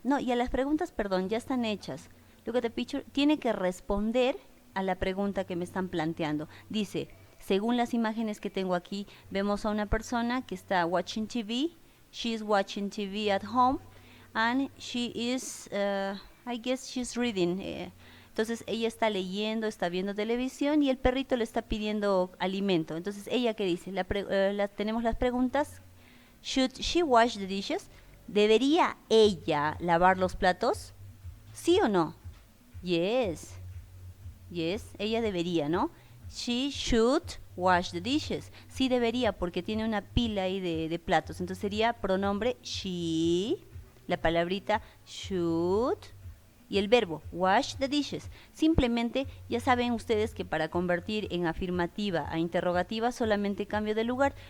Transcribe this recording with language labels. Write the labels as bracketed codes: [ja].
[es] No, y a las preguntas, perdón, ya están hechas. [en] Look at the picture. [es] Tiene que responder a la pregunta que me están planteando. Dice, según las imágenes que tengo aquí, vemos a una persona que está [en] watching TV. She is watching TV at home. And she is, I guess she's reading. [es] Entonces ella está leyendo, está viendo televisión y el perrito le está pidiendo alimento. Entonces ella, ¿qué dice? Tenemos las preguntas. [en] Should she wash the dishes? [es] ¿Debería ella lavar los platos? ¿Sí o no? Yes. Yes, ella debería, ¿no? [en] She should wash the dishes. [es] Sí debería porque tiene una pila ahí de platos. Entonces sería pronombre she, la palabrita should y el verbo [en] wash the dishes. [es] Simplemente ya saben ustedes que para convertir en afirmativa a interrogativa solamente cambio de lugar.